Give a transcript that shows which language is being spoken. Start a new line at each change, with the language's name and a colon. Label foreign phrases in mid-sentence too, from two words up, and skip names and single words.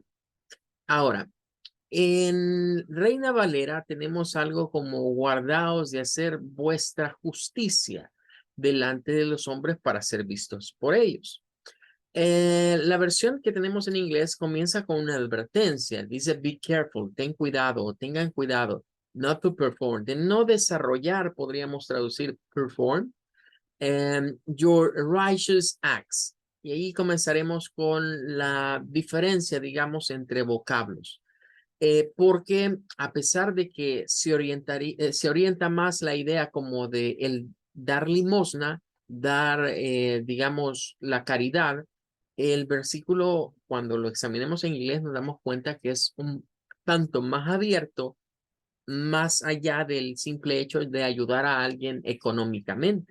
Spanish: Ahora, en Reina Valera tenemos algo como guardaos de hacer vuestra justicia delante de los hombres para ser vistos por ellos. La versión que tenemos en inglés comienza con una advertencia. Dice,
English: be careful,
Spanish: ten cuidado o tengan cuidado,
English: not to perform,
Spanish: de no desarrollar, podríamos traducir perform,
English: your righteous acts.
Spanish: Y ahí comenzaremos con la diferencia, digamos, entre vocablos. Porque a pesar de que se orienta más la idea como de el dar limosna, dar, digamos, la caridad, el versículo, cuando lo examinemos en inglés, nos damos cuenta que es un tanto más abierto, más allá del simple hecho de ayudar a alguien económicamente.